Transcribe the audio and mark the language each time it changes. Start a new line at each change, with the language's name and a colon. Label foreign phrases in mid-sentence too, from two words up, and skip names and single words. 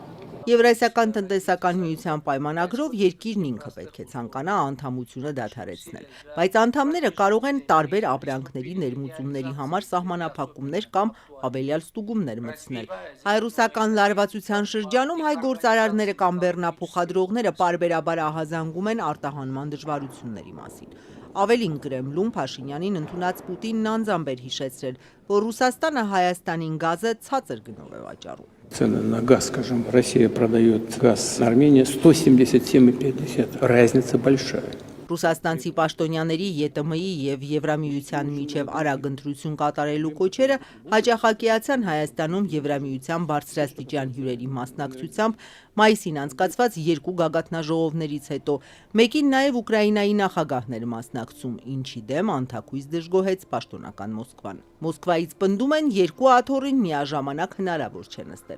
Armenian: Եվրասիական տնտեսական միության պայմանագրով երկիրն ինքը պետք է ցանկանա անդամությունը դադարեցնել, բայց անդամները կարող են տարբեր ապրանքների ներմուծումների համար սահմանափակումներ կամ ավելյալ ստուգումներ մտցնել։ Հայ-ռուսական լարվածության շրջանում հայ գործարարները կամ բեռնափոխադրողները պարբերաբար ահազանգում են արտահանման դժվարությունների մասին։ Ավելին Կրեմլում Փաշինյանին ընդունած Պուտինն անձամբ էր հիշեցրել, որ Ռուսաստանը Հայաստանին գազը ցածր գնով է վաճառում։
Russian: Цены на газ, скажем, Россия продает газ Армении 177,50. Разница большая.
Armenian: Ռուսաստանցի պաշտոնյաների ԵՏՄ-ի եւ Եվրամիության միջև արագ ընտրություն կատարելու կոչերը հաջախակիացան Հայաստանում Եվրամիության բարձրաստիճան հյուրերի մասնակցությամբ մայիսին անցկացված երկու գագաթնաժողովներից հետո, մեկին նաև Ուկրաինայի նախագահն էր մասնակցում, ինչի դեմ անթաքույց դժգոհեց պաշտոնական Մոսկվան։ Մոսկվայից պնդում են երկու աթոռին միաժամանակ հնարավոր չէ նստել։